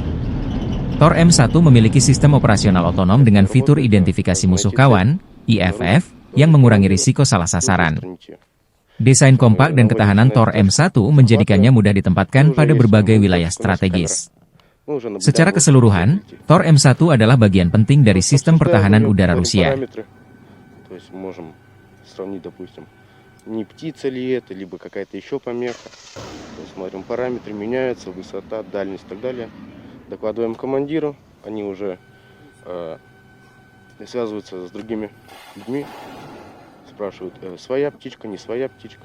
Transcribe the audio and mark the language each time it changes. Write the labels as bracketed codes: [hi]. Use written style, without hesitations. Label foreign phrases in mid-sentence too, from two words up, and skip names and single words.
[id] TOR M1 memiliki sistem operasional otonom dengan fitur identifikasi musuh kawan, IFF, yang mengurangi risiko salah sasaran. Desain kompak dan ketahanan TOR M1 menjadikannya mudah ditempatkan pada berbagai wilayah strategis. Secara keseluruhan, TOR M1 adalah bagian penting dari sistem pertahanan udara Rusia. [ru] Не птица ли это, либо какая-то еще помеха. Смотрим, параметры меняются, высота, дальность и так далее. Докладываем командиру, они уже связываются с другими людьми, спрашивают, своя птичка, не своя птичка.